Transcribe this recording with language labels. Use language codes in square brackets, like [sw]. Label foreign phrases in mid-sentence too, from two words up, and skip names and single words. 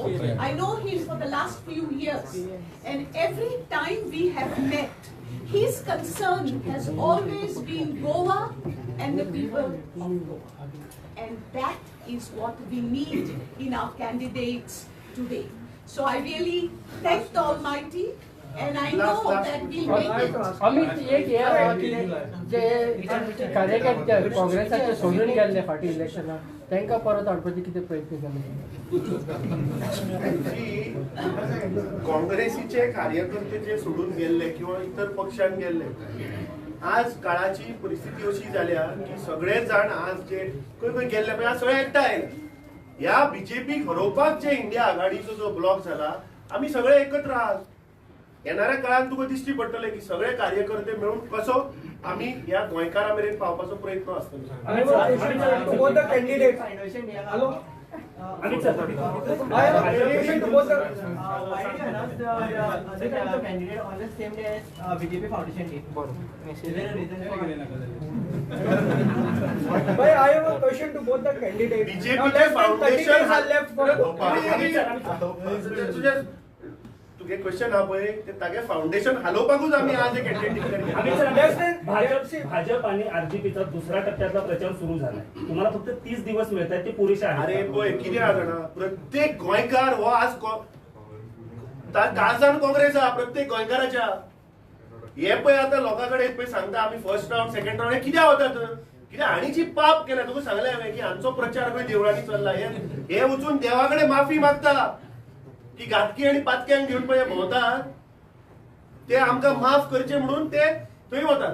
[en] I know him for the last few years, and every time we have met, his concern has always been Goa and the people of Goa. And that is what we need in our candidates today. So I really thank the Almighty, and I know that we'll make it. [kok] अमित एक हे आहा की जे कार्यकर्ते काँग्रेसाचे सोडून गेल्ले फाटी इलेक्शनाक तांकां परत हाडपाचे कितें प्रयत्न केले? काँग्रेसीचे कार्यकर्ते जे सोडून गेल्ले किंवा इतर पक्षांत गेल्ले, आज काळाची परिस्थिती अशी जाल्या की सगळे जाण आज जे खंय खंय गेल्ले पळय आज सगळे एकठांय आयले. ह्या बीजेपीक हरोवपाक जे इंडिया आघाडीचो जो ब्लॉक जाला, आमी सगळे एकत्र आहात. येणाऱ्या काळात तुका दिश्टी पडटले की सगळे कार्यकर्ते मिळून कसो आमी ह्या गोंयकारा मेरेन पावपाचो प्रयत्न आसतलो. [en] हॅलो Amit sir, I have a question to both the candidate on the same day as BJP Foundation Day. Is there a reason for Bhai, I have a question to both the candidates. BJP Now, Foundation are left for [kok] तुगे क्वेश्चन हा पळय ते तागे फाउंडेशन हालोवपाकूच आमी आज एक कॅन्डिडेट [mr] भाजप आणि आरजेपीचा दुसऱ्या टप्प्यातला प्रचार सुरू झालाय. तुम्हाला फक्त 30 दिवस मिळतात, ते पुरेसे आहेत. [kok] अरे पळय कितें आहा जाणा, प्रत्येक गोंयकार हो आज काळजान काँग्रेस आहा प्रत्येक गोंयकाराच्या. हे पळय आतां लोकां कडेन पळय सांगता आमी [en] first round second round [kok] हे कित्याक वतात? कित्याक हांणी जी पाप केल्या तुका सांगलें हांवें की हांचो प्रचार पळय देवळांनी चल्ला. हे वचून देवा कडेन माफी मागता की घातकी आणि पातक्यांक घेऊन पळय भोंवतात ते आमकां माफ करचे म्हणून ते थंय वतात.